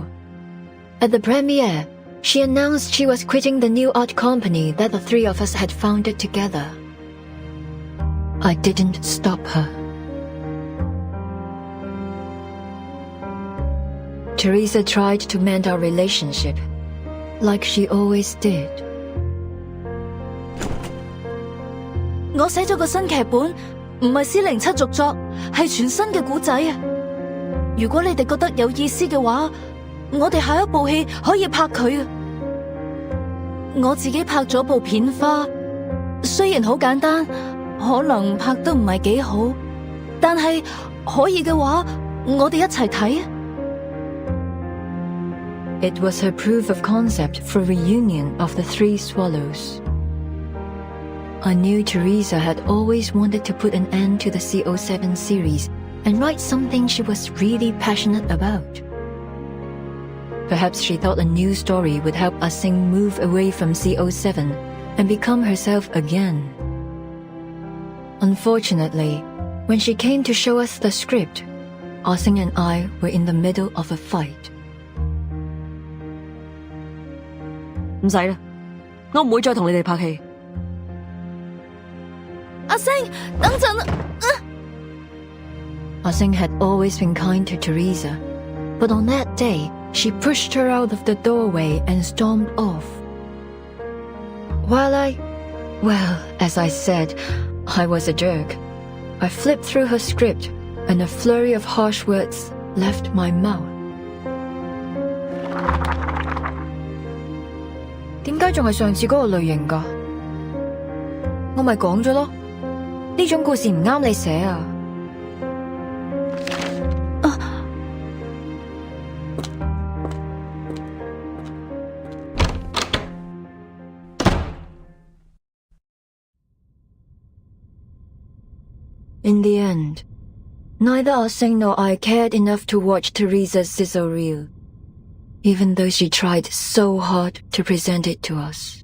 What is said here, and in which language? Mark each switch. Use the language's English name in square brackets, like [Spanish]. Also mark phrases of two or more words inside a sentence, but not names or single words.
[English] At the premiere, she announced she was quitting the new art company that the three of us had founded together. I didn't stop her. Teresa tried to mend our relationship, like she always did. [Cantonese] 我寫咗個新劇本，唔係407續作，係全新嘅故仔啊！如果你哋覺得有意思嘅話，我哋下一部戲可以拍佢啊！我自己拍咗部片花，雖然好簡單，可能拍得唔係幾好，但係可以嘅話，我哋一齊睇啊！ [English] It was her proof of concept for reunion of the Three Swallows. I knew Teresa had always wanted to put an end to the CO7 series and write something she was really passionate about. Perhaps she thought a new story would help Ah-Seng move away from CO7 and become herself again. Unfortunately, when she came to show us the script, Ah-Seng and I were in the middle of a fight. [Cantonese] 唔使啦，我唔會再同你哋拍戲。 Ah-Seng，等陣啊 [English] ！Ah-Seng had always been kind to Teresa, but on that day, she pushed her out of the doorway and stormed off. Well, as I said, I was a jerk. I flipped through her script, and a flurry of harsh words left my mouth. [Cantonese] 點解仲係上次嗰個類型㗎？我咪講咗咯，呢種故事唔啱你寫啊！ [English] In the end, neither Ah-Seng nor I cared enough to watch Teresa's sizzle reel, even though she tried so hard to present it to us.